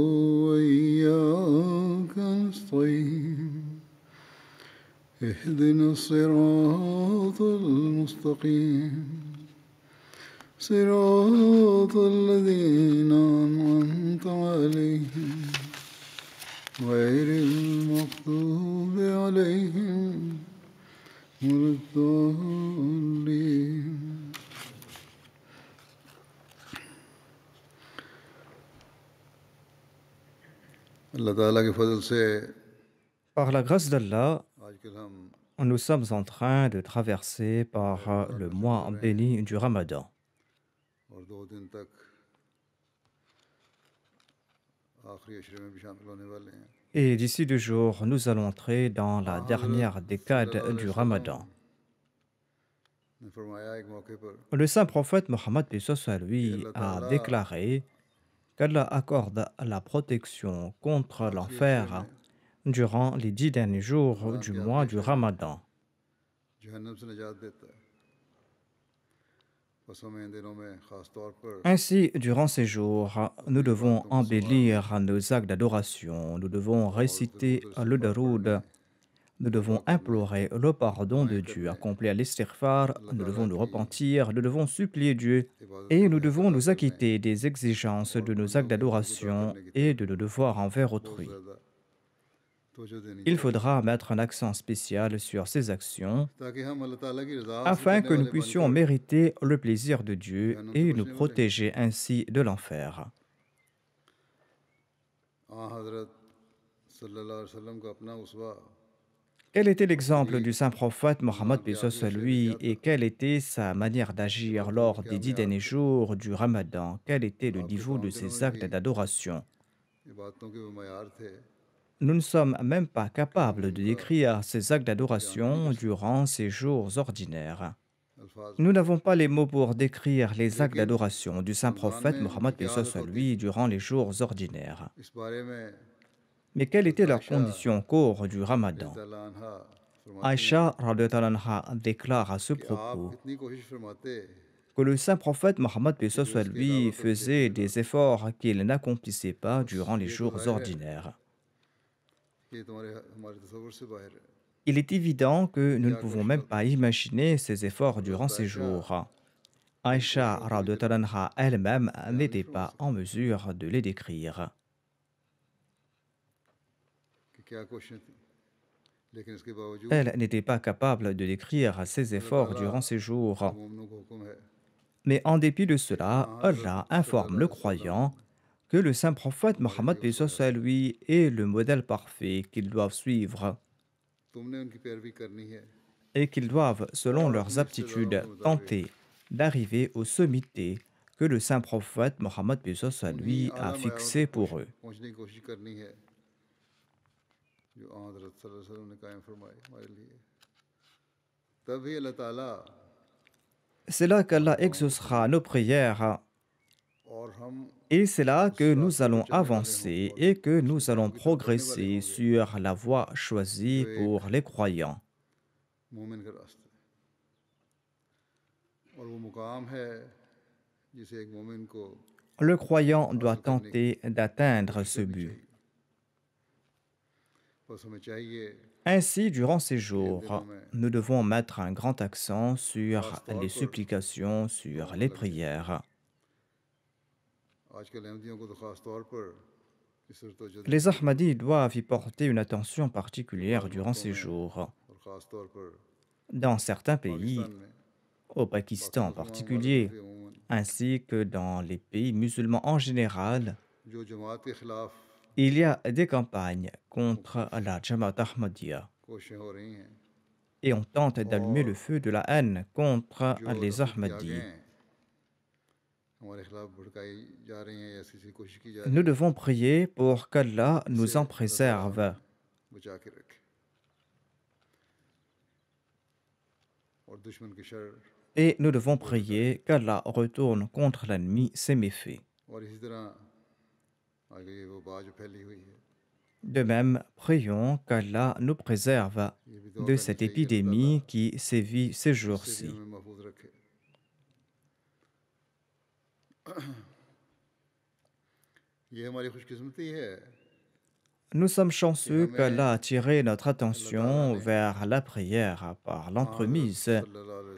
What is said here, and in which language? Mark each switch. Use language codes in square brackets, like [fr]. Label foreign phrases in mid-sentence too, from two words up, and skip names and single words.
[ar] وإياك نستعين اهدنا الصراط المستقيم صراط الذين أنعمت عليهم غير المغضوب عليهم ولا الضالين. [ur] اللہ تعالیٰ کے فضل سے [fr] Par la grâce d'Allah, [ur] آج کل ہم [fr] nous sommes en train de traverser par le mois béni du Ramadan. [ur] اور 2 دن تک آخری عشرے میں بھی شامل ہونے والے ہیں. [fr] Et d'ici 2 jours, nous allons entrer dans la dernière [ur] حضرت صلی [fr] décade [ar] اللہ علیہ [fr] du [ur] وسلم [fr] Ramadan. [ur] نے فرمایا ایک موقع پر [fr] Le saint prophète Mohammed paix soit [ur] کہ [fr] lui [ur] اللہ [fr] a [ur] تعالیٰ [fr] déclaré qu'Allah accorde la protection contre [ur] آخری عشرے [fr] l'enfer [ur] میں [fr] durant les 10 derniers jours [ur] رمضان [fr] du [ur] کے [fr] mois [ur] آخری [fr] du [ur] عشرے میں [fr] Ramadan. [ur] جہنم سے نجات دیتا ہے. بس ہمیں ان دنوں میں خاص طور پر [fr] Ainsi, durant ces jours, nous [ur] اپنی [fr] devons [ur] عبادتوں کو سنوارنے [fr] embellir nos actes d'adoration, nous devons [ur] اور [fr] réciter [ur] درود اور [fr] le [ur] استغفار پڑھنے [fr] daroud, nous [ur] توبہ [fr] devons [ur] کرنے [fr] implorer le pardon de [ur] دعائیں [fr] Dieu, [ur] کرنے [fr] accomplir l'istighfar, [ur] اللہ [fr] nous devons [ur] تعالیٰ [fr] nous [ur] کی [fr] repentir, nous devons supplier Dieu [ur] عبادتوں [fr] et nous [ur] میں حق [fr] devons [ur] ادا [fr] nous [ur] کرنے [fr] acquitter des exigences [ur] اور [fr] de nos actes [ur] گناہوں کے حقوق ادا [fr] d'adoration [ur] کرنے کی [fr] et [ur] طرف [fr] de nos devoirs envers [ur] بہت [fr] autrui. [ur] زیادہ توجہ دینی [fr] Il [ur] چاہیے [fr] faudra mettre un accent spécial sur ces actions [ur] تاکہ ہم اللہ تعالیٰ کی رضا حاصل [fr] afin [ur] کرنے [fr] que nous [ur] والے بن [fr] puissions [ur] کر [fr] mériter le plaisir de Dieu [ur] جہنم سے [fr] et nous [ur] بچنے والے ہیں. [fr] protéger ainsi de l'enfer. [ur] حضرت [ar] صلی اللہ علیہ وسلم [ur] کا اپنا اسوہ [fr] Quel était l'exemple [ur] یہی [fr] du saint prophète Mohammed [ur] رمضان [fr] paix [ur] کے [fr] soit [ur] آخری [fr] sur [ur] عشرے میں [fr] lui [ur] کیا تھا. [fr] et quelle était sa manière d'agir [ur] عبادتوں [fr] lors [ur] کے [fr] des [ur] کیا [fr] 10 [ur] معیار [fr] derniers [ur] تھے. [fr] jours du Ramadan? Quel était le [ur] آپ کے [fr] niveau de [ur] پاؤں دنوں [fr] ses [ur] میں [fr] actes [ur] بھی [fr] d'adoration? [ur] عبادتوں کے وہ معیار تھے [fr] Nous ne sommes même pas [ur] کہ ہم [fr] capables [ur] ان [fr] de [ur] کا [fr] décrire ces actes [ur] بیان نہیں [fr] d'adoration [ur] کر سکتے [fr] durant ces jours ordinaires. [ur] الفاظ [fr] Nous [ur] میں. [fr] n'avons pas les mots pour décrire les actes [ur] لیکن [fr] d'adoration du saint [ur] رمضان [fr] prophète [ur] میں ان کی [fr] Mohammed paix [ur] کیا [fr] soit [ur] حالت [fr] sur [ur] ہوتی [fr] lui [ur] تھی [fr] durant les jours ordinaires. [ur] اس بارے میں [fr] Mais quelle [ur] حضرت [fr] était leur [ur] عائشہ [fr] condition au cours du [ur] رضی [fr] Ramadan? [ar] اللہ عنہا [ur] فرماتی ہیں [fr] Aïcha [ar] رضي الله عنها [fr] déclare à ce [ur] کہ آپ [fr] propos [ur] اتنی کوشش فرماتے [fr] que le saint prophète Mohammed paix [ur] کہ جو [fr] soit [ur] اس کے [fr] lui [ur] علاوہ کبھی دیکھا [fr] faisait [ur] نہ [fr] des [ur] تھا. [fr] efforts qu'il n'accomplissait pas [ur] بس [fr] durant les [ur] یہ تو [fr] jours [ur] ظاہر ہے [fr] ordinaires. [ur] کہ یہ ہمارے تصور سے باہر ہے. [fr] Il est évident que nous ne [ur] کیا [fr] pouvons [ur] کوشش [fr] même [ur] ہوتی [fr] pas [ur] تھی. [fr] imaginer ces efforts durant [ur] حضرت [fr] ces [ur] عائشہ [fr] jours. [ur] ان [fr] Aïcha [ur] کوششوں کو ذکر [ar] رضي الله عنها [fr] elle-même [ur] بیان نہیں [fr] n'était [ur] فرما [fr] pas en [ur] سکتی [fr] mesure de les décrire. [ur] کہ کیا کوششیں تھیں, لیکن اس کے باوجود [fr] Elle n'était pas capable de décrire ses [ur] اللہ [fr] efforts [ur] تعالیٰ [fr] durant ces [ur] کا [fr] jours. [ur] مومنوں کو حکم ہے [fr] Mais en dépit de [ur] کہ [fr] cela, [ur] حضرت [fr] Allah [ar] صلی اللہ [fr] informe le [ar] علیہ وسلم [fr] croyant que le saint prophète [ur] ہمارے [fr] Mohammed [ur] لیے [fr] paix [ur] اسوہ [fr] soit [ur] حسن ہے. [fr] lui est le modèle parfait qu'ils doivent suivre [ur] تم نے ان کی پیروی کرنی ہے [fr] et qu'ils doivent, selon [ur] اور [fr] leurs [ur] اپنی استطاعتوں [fr] aptitudes, [ur] کے مطابق [fr] tenter d'arriver aux sommités que le saint prophète Mohammed paix soit [ur] انہی [fr] lui a [ur] اعلیٰ معیاروں [fr] fixées [ur] تک [fr] pour eux. [ur] پہنچنے کی کوشش کرنی ہے جو حضرت [ar] صلی اللہ علیہ وسلم [ur] نے قائم فرمائے ہمارے لیے. تبھی اللہ تعالیٰ [fr] C'est là [ur] ہماری [fr] qu'Allah [ur] دعاؤں کو سنے [fr] exaucera nos prières [ur] اور ہم [fr] et c'est là [ur] اس [fr] que nous [ur] راستے پر [fr] allons [ur] چلنے والے ہوں [fr] avancer [ur] اور [fr] et que [ur] اس [fr] nous allons [ur] مقام کی طرف بڑھنے والے [fr] progresser [ur] ہوں گے [fr] sur la voie choisie [ur] جو ایک [fr] pour les croyants. [ur] مومن کا راستہ ہے. اور وہ مقام ہے جسے ایک مومن کو [fr] Le croyant doit [ur] حاصل کرنے کی [fr] tenter d'atteindre [ur] कोशिश [fr] ce [ur] करनी [fr] but. [ur] چاہیے۔ بس ہمیں چاہیے [fr] Ainsi, durant ces [ur] کہ ان دنوں [fr] jours, [ur] में [fr] nous devons mettre un grand accent [ur] खास [fr] sur [ur] तौर [fr] les [ur] पर [fr] supplications, [ur] दुआओं [fr] sur [ur] में [fr] les [ur] لگنے چاہیے. [fr] prières. [ur] آج کل احمدیوں کو تو خاص طور پر اس پر توجہ دینی [fr] Les [ur] चाहिए [fr] Ahmadis doivent y porter une attention [ur] कि [fr] particulière [ur] बाज़ [fr] durant [ur] मुल्कों [fr] ces [ur] में [fr] jours. [ur] اور خاص طور پر [fr] Dans certains [ur] पाकिस्तान [fr] pays, [ur] में, [fr] au Pakistan [ur] बाकी [fr] en [ur] مسلمان ممالک میں [fr] particulier, [ur] بھی عموماً [fr] ainsi que dans les pays musulmans en général, [ur] جو جماعت کے خلاف [fr] il y a des campagnes contre [ur] मुख्तलिफ़ [fr] la Jamaat Ahmadiyya [ur] کوششیں ہو رہی ہیں [fr] et on tente d'allumer le [ur] और [fr] feu de la haine contre [ur] जो [fr] les [ur] نفرت کی [fr] Ahmadis. [ur] آگیں ہمارے خلاف بھڑکائی جا رہی ہیں یا ایسی ایسی کوشش کی جا [fr] Nous [ur] رہی ہیں, [fr] devons prier pour qu'Allah [ur] इससे [fr] nous en [ur] اللہ تعالیٰ [fr] préserve [ur] ہمیں بچا کے رکھے اور دشمن کی شر [fr] et nous devons [ur] دور ہٹائے. [fr] prier qu'Allah retourne contre l'ennemi ses méfaits. [ur] اور اسی طرح آگے یہ وہ بات جو پھیلی ہوئی ہے, [fr] De même, prions qu'Allah nous préserve [ur] یہ بھی دعا [fr] de [ur] करनी [fr] cette [ur] چاہیے کہ اللہ تعالیٰ [fr] épidémie qui sévit ces [ur] اس سے بھی [fr] jours-ci. [ur] ہمیں محفوظ رکھے۔ یہ ہماری خوش قسمتی ہے [fr] Nous sommes [ur] कि [fr] chanceux [ur] हमें [fr] qu'Allah a attiré notre [ur] اللہ تعالیٰ [fr] attention [ur] ने [fr] vers la prière par [ur] ہاں حضرت [fr] l'entremise [ar] صلى الله عليه